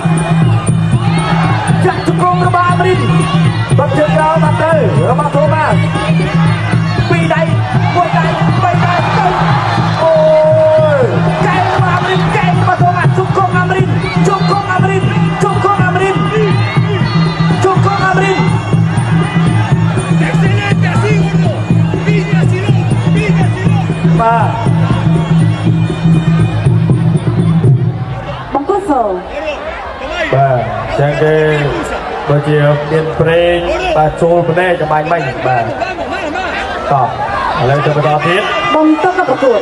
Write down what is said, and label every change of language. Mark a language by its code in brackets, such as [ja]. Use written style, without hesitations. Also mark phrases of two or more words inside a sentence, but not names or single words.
[km] ចាក់ជង្គង់របស់អាមរិនបាត់ជើងក្រោមមកទៅរបស់ថូម៉ាសពីរដៃមួយដៃបីដៃទៅអូយកែរបស់អាមរិនកែរបស់ថូម៉ាសជង្គង់អាមរិនជង្គង់អាមរិនជង្គង់អាមរិនជង្គង់អាមរិន [es] Excelente, así, gordo. Pide así, pide así. [km] បាទ បង្គោលស បាទចឹងគេដូចជាមានប្រេងបាទចូលភ្នែកចំបាញ់មិញបាទ [es] Vamos, vamos, vamos. [km] តោះឥឡូវទៅបន្តទៀត បន្តការប្រកួត